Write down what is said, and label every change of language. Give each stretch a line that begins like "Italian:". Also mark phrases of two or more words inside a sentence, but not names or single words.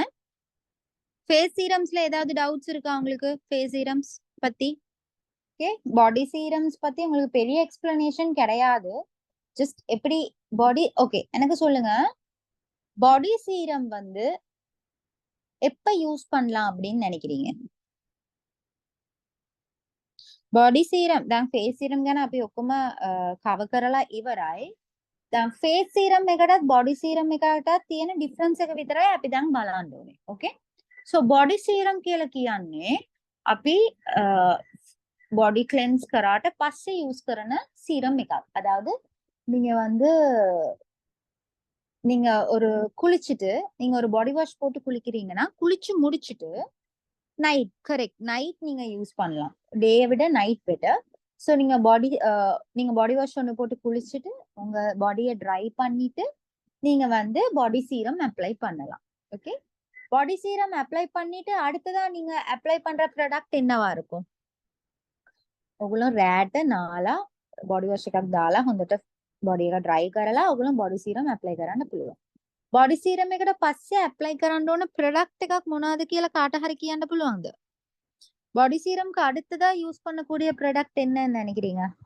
English: face serums
Tamil: ஏதாவது டவுட்ஸ் இருக்கா உங்களுக்கு?
English: face serums
Tamil: பத்தி.
English: Okay, body serums
Tamil: பத்தி உங்களுக்கு பெரிய எக்ஸ்பிளனேஷன் கிடையாது. ஜஸ்ட் எப்படி பாடி. ஓகே, எனக்கு சொல்லுங்க,
English: body serum
Tamil: வந்து எப்ப யூஸ் பண்ணலாம் அப்படின்னு நினைக்கிறீங்க?
English: body serum
Sinhala: දැන්
English: face serum
Sinhala: ගැන අපි ඔක්කොම කව කරලා ඉවරයි. දැන්
English: face serum
Sinhala: එකටත්
English: body serum
Sinhala: එකටත් තියෙන ඩිෆරන්ස් එක විතරයි අපි දැන් බලන්න ඕනේ.
English: Okay, so body serum
Sinhala: කියලා කියන්නේ අපි
English: body cleanse
Sinhala: කරාට පස්සේ யூஸ் කරන சீரம் එකක්.
Tamil: அதாவது நீங்க வந்து நீங்க ஒரு குளிச்சுட்டு நீங்க ஒரு
English: body wash
Tamil: போட்டு குளிக்கிறீங்கன்னா குளிச்சு முடிச்சிட்டு
English: night, correct, night
Tamil: நீங்க யூஸ் பண்ணலாம். டேயை விட
English: night better.
Tamil: ஸோ நீங்க
English: body wash
Tamil: ஒன்று போட்டு குளிச்சுட்டு உங்க பாடியை ட்ரை பண்ணிட்டு நீங்க வந்து
English: body serum apply
Tamil: பண்ணலாம்.
English: Okay, body serum apply
Tamil: பண்ணிட்டு அடுத்ததா நீங்க அப்ளை பண்ற ப்ராடக்ட் என்னவா இருக்கும்?
Sinhala: ඔගොල්ලෝ රෑට නාලා
English: body wash
Sinhala: එකක් දාලා හොඳට බොඩි එක ඩ්‍රයි කරලා ඔගොල්ලෝ
English: body serum apply
Sinhala: කරන්න පුළුවන්.
English: body serum
Sinhala: එකට පස්සේ ඇප්ලයි කරන්න ඕන ப்ராடக்ட் එකක් මොනවද කියලා කාට හරි කියන්න පුළුවන්ද?
English: body serum
Tamil: அடுத்ததா யூஸ் பண்ணக்கூடிய ப்ராடக்ட் என்னன்னு நினைக்கிறீங்க?